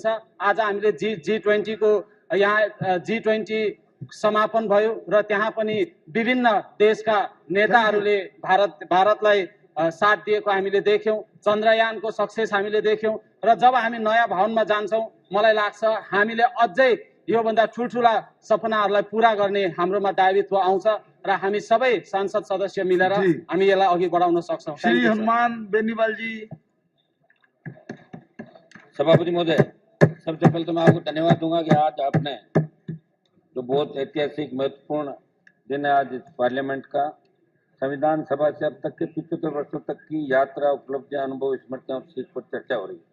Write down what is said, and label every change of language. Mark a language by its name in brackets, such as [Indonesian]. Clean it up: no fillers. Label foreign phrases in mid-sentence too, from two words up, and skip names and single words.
[Nepali] आज हामीले G20 को यहाँ G20 समापन भयो र त्यहाँ पनि विभिन्न देशका नेताहरूले भारतलाई साथ दिएको हामीले देख्यौँ। चन्द्रयानको सक्सेस हामीले देख्यौँ र जब हामी नयाँ भवनमा जान्छौँ मलाई लाग्छ हामीले अझै योभन्दा ठुल्ठुला सपनाहरूलाई पूरा गर्ने हाम्रोमा दायित्व आउँछ र हामी सबै सांसद सदस्य मिलेर हामी यसलाई अघि बढाउन सक्छौँ। श्री हनुमान बेनीवाल जी। [Hindi] सभापति महोदय, सबसे पहले तो मैं आपको धन्यवाद दूंगा कि आज आपने जो बहुत ऐतिहासिक महत्वपूर्ण दिन है आज पार्लियामेंट का, संविधान सभा से अब तक के 75 वर्षों तक की यात्रा, उपलब्धियां, अनुभव, स्मृतियां और सीख पर चर्चा हो रही है।